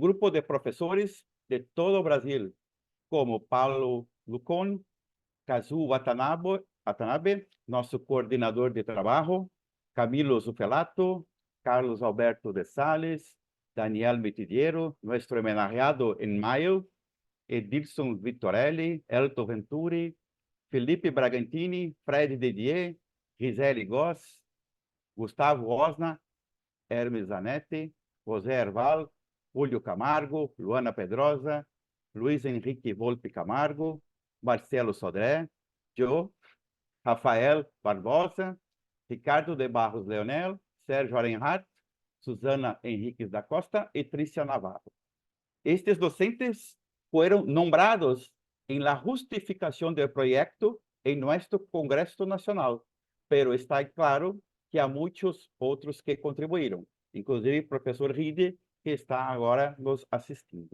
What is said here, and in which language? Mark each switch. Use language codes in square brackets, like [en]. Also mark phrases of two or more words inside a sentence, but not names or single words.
[es] grupo de profesores de todo Brasil, como Paulo Lucón, Kazu Watanabe, nuestro coordinador de trabajo, Camilo Zufelato, Carlos Alberto de Sales, Daniel Mitidiero, nuestro homenajeado en mayo, Edilson Vittorelli, Elton Venturi, Felipe Bragantini, Fred Didier, Gisele Goss, Gustavo Osna, Hermes Zanetti, José Herval, Julio Camargo, Luana Pedrosa, Luis Henrique Volpe Camargo, Marcelo Sodré, yo, Rafael Barbosa, Ricardo de Barros Leonel, Sérgio Arenhardt, Susana Henriques da Costa y Trícia Navarro. Estos docentes fueron nombrados en la justificación del proyecto en nuestro Congreso Nacional, pero está claro que hay muchos otros que contribuyeron, inclusive el profesor Ride, que está ahora nos asistiendo.